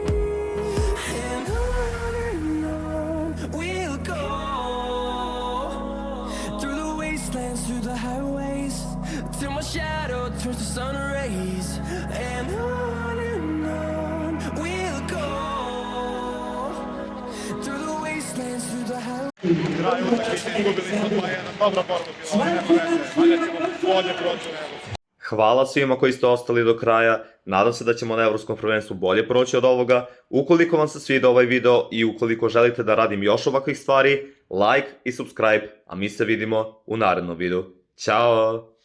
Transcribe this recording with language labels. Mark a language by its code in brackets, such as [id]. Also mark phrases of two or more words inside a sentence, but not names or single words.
[en] And on we'll go, through the wastelands, through the highways, till my shadow turns to sun rays. And on we'll go, through the wastelands, through the highways. [sr] Kraju utakmice izgubili smo 2-1, dobra borba bila, nema veze, valja ćemo bolje proći nego. Hvala svima koji ste ostali do kraja, nadam se da ćemo na Evropskom prvenstvu bolje proći od ovoga. Ukoliko vam se sviđa ovaj video i ukoliko želite da radim još ovakvih stvari, like i subscribe, a mi se vidimo u narednom videu. Ćao!